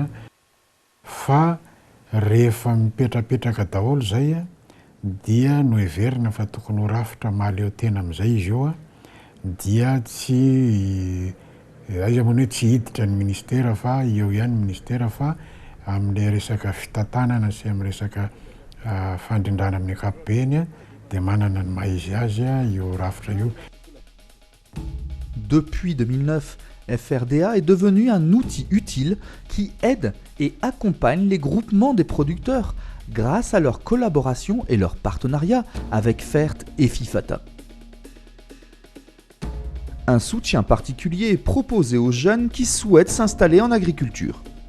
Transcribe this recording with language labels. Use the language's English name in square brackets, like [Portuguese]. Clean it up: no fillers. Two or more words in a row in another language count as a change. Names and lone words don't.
[Malagasy] Fa rehefa mipetrapetraka daholo zay dia no heverina fa tokony ho rafitra mahaleo tena amin'izay izy io dia tsy aiza moa hoe tsy hiditra ny ministera fa eo ihany ministera fa amin'ilay resaka fitantanana sy amin'ny resaka fandrindrana amin'ny ankapobeny dia manana ny maha-izy azy io rafitra io. [French] Depuis 2009, FRDA est devenu un outil utile qui aide et accompagne les groupements des producteurs grâce à leur collaboration et leur partenariat avec FERT et FIFATA. Un soutien particulier est proposé aux jeunes qui souhaitent s'installer en agriculture.